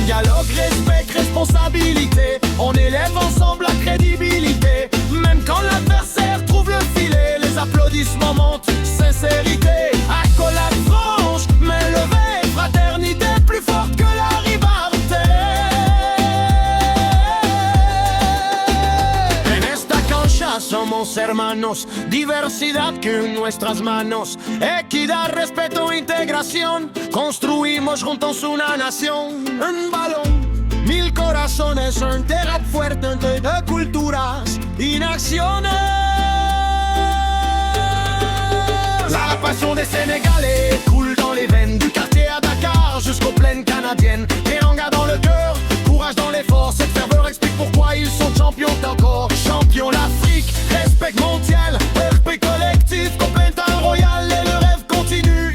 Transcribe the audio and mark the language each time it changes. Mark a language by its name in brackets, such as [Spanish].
[French] Dialogue, respect, responsabilité, on élève ensemble la crédibilité. Même quand l'adversaire trouve le filet, les applaudissements montent, sincérité. Accolade franche, main levée, fraternité plus forte que la rivalité. [Spanish] En esta cancha somos hermanos, diversidad que en nuestras manos, equidad, respeto, integración, construimos juntos una nación. Un balón, mil corazones, un terra fuerte entre de culturas y naciones. [French] La passion des Sénégalais coule dans les veines, du quartier à Dakar jusqu'aux plaines canadiennes. Teranga dans le cœur, courage dans l'effort, cette ferveur explique pourquoi ils sont champions encore. Champions l'Afrique, respect mondial, respect collectif, complément royal et le rêve continue.